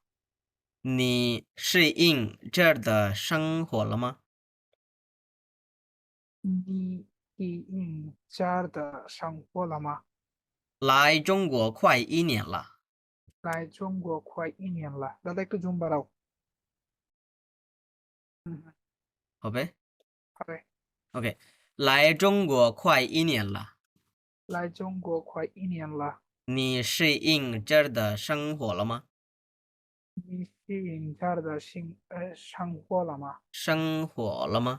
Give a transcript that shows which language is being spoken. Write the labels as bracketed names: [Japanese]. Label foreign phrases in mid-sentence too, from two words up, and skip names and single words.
[Chinese] 你适应这儿的生活了吗？你适应这儿的生活了吗？来中国快一年了，来中国快一年了。 [Bangla] দাদা একটু জুম বাড়াও। হুম, [Chinese] 好呗。 [Bangla] হবে। [Chinese] OK，来中国快一年了，来中国快一年了。你适应这儿的生活了吗？你适应这儿的生活了吗？生活了吗？